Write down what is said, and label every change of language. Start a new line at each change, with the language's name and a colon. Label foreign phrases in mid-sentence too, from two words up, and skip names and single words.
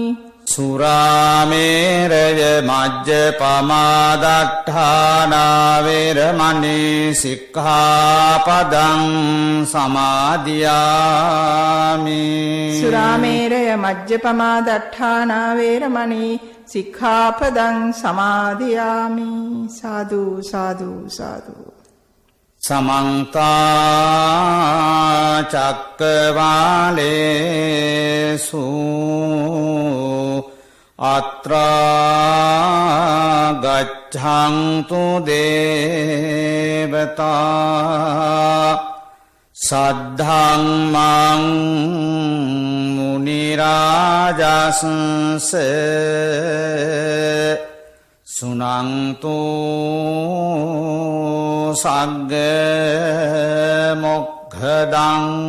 Pali: සුරාමේරය මජ්ජපමාදට්ඨානා වේරමණී සික්ඛාපදං සමාදියාමි සුරාමේරය මජ්ජපමා දට්ඨානා වේරමණී සික්ඛාපදං සමාදියාමි සාදු සාදු සාදු සමන්ත චක්කවාලේසු අත්‍රා ගච්ඡන්තු දේවතා සද්ධම්මං මුනි රාජස්ස සුනන්තු සග්ග මොක්ඛදං